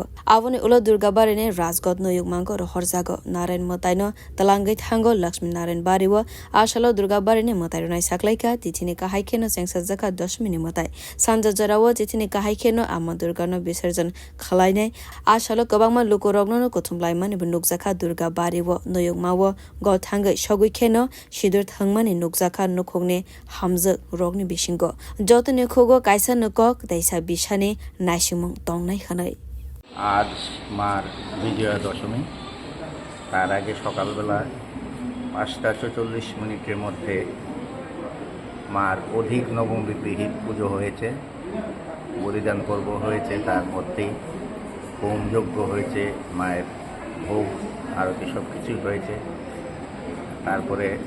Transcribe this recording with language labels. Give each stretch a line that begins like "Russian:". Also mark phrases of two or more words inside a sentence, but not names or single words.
Kok Borok: abone ulo durgabari ne rajgot no yugmango ro horjago narayan mwtai no talangai thango lakshmi narayan bariwo asalo durgabari ne mwtai ronai saklaika तिथिनि kahai keno sengsajaka dashami ne mwtai sanja jarawo तिथिनि kahai keno amma durgano বিসর্জন khlainai asalo kobangma lukorogno no kothumlaimani nukjaka durgabariwo noyogmawo gothangai sogui keno sidur thangmani nukjaka nukhogni hamjak rogni bisingo jotone khogo kaisa nukok daisa bisani naisumung tongnai khanai
Bangla: আজ মার বিজয়া দশমী তার আগে সকালবেলা ৫:৪৪ মধ্যে মার অধিক নবমী বিহিত পুজো হয়েছে বলিদান পর্ব হয়েছে তার মধ্যেই হোমযজ্ঞ হয়েছে মায়ের ভোগ আরতি সব কিছুই হয়েছে তারপরে